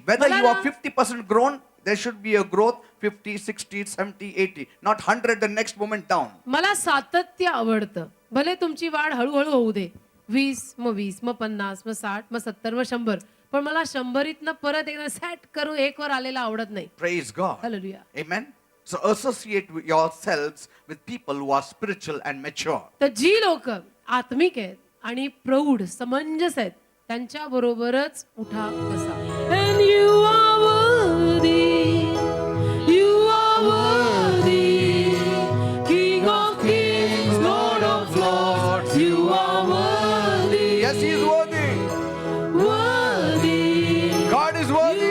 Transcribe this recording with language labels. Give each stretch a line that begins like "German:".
English: Whether you are 50% grown, there should be a growth 50, 60, 70, 80. Not 100 the next moment down.
Marathi: मला सातत्य आवडतं. भले तुमची वाढ हळूहळू होऊ दे. 20 मग 20 मग 50 मग 60 मग 70 मग 100. पण मला 100 परत एकदा सेट करून एक वर आलेला आवडत नाही.
English: Praise God.
Marathi: Hallelujah.
English: Amen. So associate with yourselves with people who are spiritual and mature.
Marathi: तर जी लोक आत्मिक आहेत आणि प्रौढ समंजस आहेत त्यांच्या बरोबरच उठा बसा.
English: And you are worthy, you are worthy, King of kings, Lord of lords, you are worthy, Yes, he is worthy. worthy, God is worthy.